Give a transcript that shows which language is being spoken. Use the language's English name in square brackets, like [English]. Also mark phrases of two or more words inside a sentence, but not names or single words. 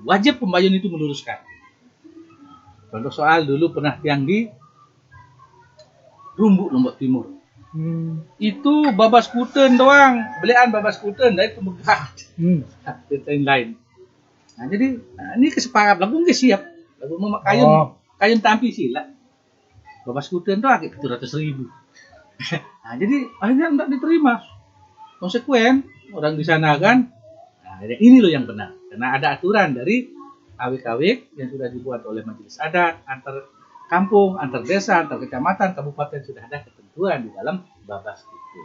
[Indonesian] Wajib pembayun itu meluruskan. Contoh soal dulu pernah tiang di Rumbuk Lombok Timur. Itu babas kuten doang, belian babas kuten dari pemegah. Lain. Nah, jadi ini kesepakatan lagu nggak siap. [Sasak] Lagu mau kayun tampi sila. [Indonesian] Babas kuten tuh agak 700.000. Nah, jadi akhirnya tidak diterima. Konsekuen orang di sana kan. Nah, ini loh yang benar. Karena ada aturan dari awik-awik yang sudah dibuat oleh majelis adat antar kampung, antar desa, antar kecamatan, kabupaten sudah ada ketentuan di dalam babas itu.